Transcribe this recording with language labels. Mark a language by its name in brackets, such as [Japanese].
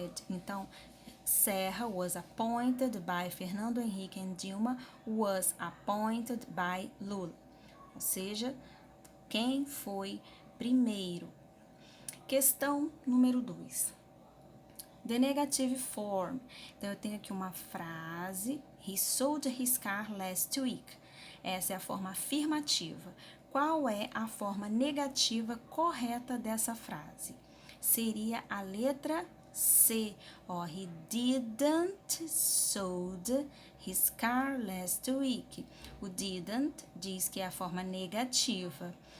[English] Então, Sarah was appointed by Fernando Henrique and Dilma was appointed by Lula. [Portuguese] Ou seja, quem foi primeiro? Questão número 2. [English] The negative form. [Portuguese] Então, eu tenho aqui uma frase. [English] He sold his car last week. [Portuguese] Essa é a forma afirmativa. Qual é a forma negativa correta dessa frase? Seria a letra C. [English] He didn't sold his car last week. [Portuguese] O didn't diz que é a forma negativa.